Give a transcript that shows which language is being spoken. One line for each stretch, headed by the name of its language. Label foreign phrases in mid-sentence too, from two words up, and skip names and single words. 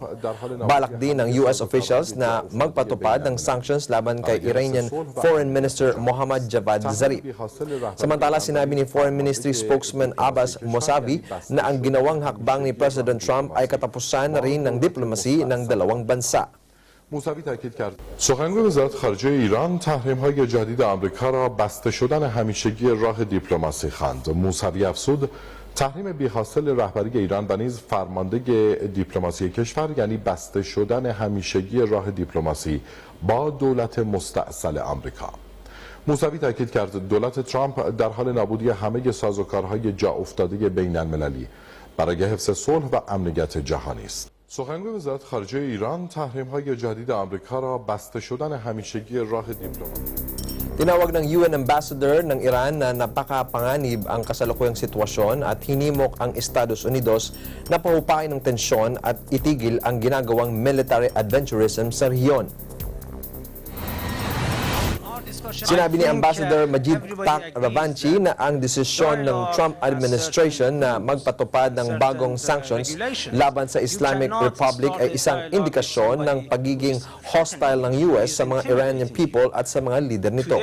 Filipino: Balak din ng
English: US officials
Filipino: na magpatupad ng sanctions laban kay
English: Iranian Foreign Minister
Filipino: Mohammad Javad Zarif. Samantala, sinabi ni
English: Foreign Ministry spokesman
Filipino: Abbas Mousavi na ang ginawang hakbang ni President Trump ay katapusan na rin ng diplomasi ng dalawang bansa.
Persian: موسوی تاکید کرد سخنگوی وزارت خارجه ایران تحریم‌های جدید آمریکا را بسته شدن همیشگی راه دیپلماسی خواند. موسوی افزود تحریم بی‌حاصل رهبری ایران و نیز فرمانده دیپلماسی کشور یعنی بسته شدن همیشگی راه دیپلماسی با دولت مستأصل آمریکا. موسوی تاکید کرد دولت ترامپ در حال نابودی همه سازوکارهای جا افتاده بین‌المللی برای حفظ صلح و امنیت جهانی است. سخنگوی وزارت خارجه ایران تحریم‌های جدید آمریکا را بسته شدن همیشگی راه دیپلماسی
Filipino: Tinawag ng
English: UN Ambassador
Filipino: ng Iran na napakapanganib ang kasalukuyang sitwasyon at hinimok ang Estados Unidos na pahupain ng tensyon at itigil ang ginagawang
English: military adventurism
Filipino: sa rehiyon. Sinabi ni Ambassador Majid Ravanchi na ang desisyon ng
English: Trump administration
Filipino: na magpatupad ng bagong sanctions laban sa Islamic Republic ay isang indikasyon ng pagiging hostile ng US sa mga
English: Iranian people
Filipino: at sa mga leader nito.